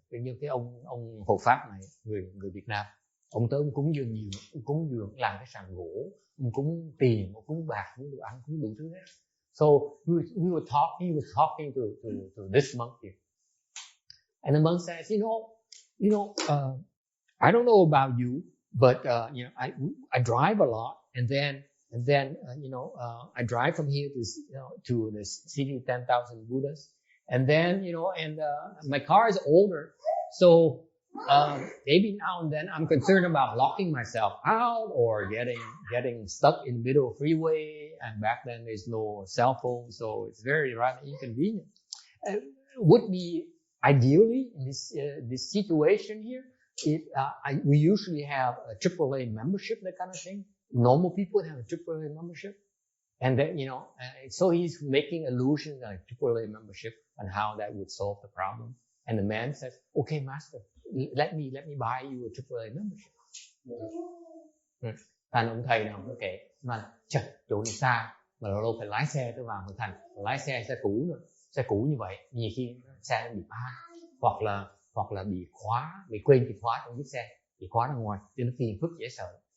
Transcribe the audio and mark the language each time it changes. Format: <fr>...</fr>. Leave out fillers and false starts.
<vi>Như cái ông hộ pháp này, người Việt Nam, ông tới ông cúng dường nhiều, ông cúng dường làm cái sàn gỗ, ông cúng tiền, ông cúng bạc, cúng đồ ăn, cúng đủ thứ hết.</vi> <en>So he was talking to this monk here, and the monk says, you know, I don't know about you, but I drive a lot, and then I drive from here to the city 10,000 Buddhas, and then my car is older, so maybe now and then I'm concerned about locking myself out or getting stuck in the middle of freeway, and back then there's no cell phone, so it's very rather inconvenient. Would be ideally in this situation here, we usually have a AAA membership, that kind of thing. Normal people have a AAA membership, and then so he's making allusion to a AAA membership and how that would solve the problem. And the man says, "Okay, master, let me buy you a AAA membership."</en> <vi>Thành ông thầy nào cũng kể mà chỗ này xa mà lâu phải lái xe tới vào Hội Thành, lái xe cũ nữa, xe cũ như vậy nhiều khi xe bị phá hoặc là bị khóa, bị quên chìa khóa trong chiếc xe, bị khóa ra ngoài, cho nó phiền phức dễ sợ.</vi>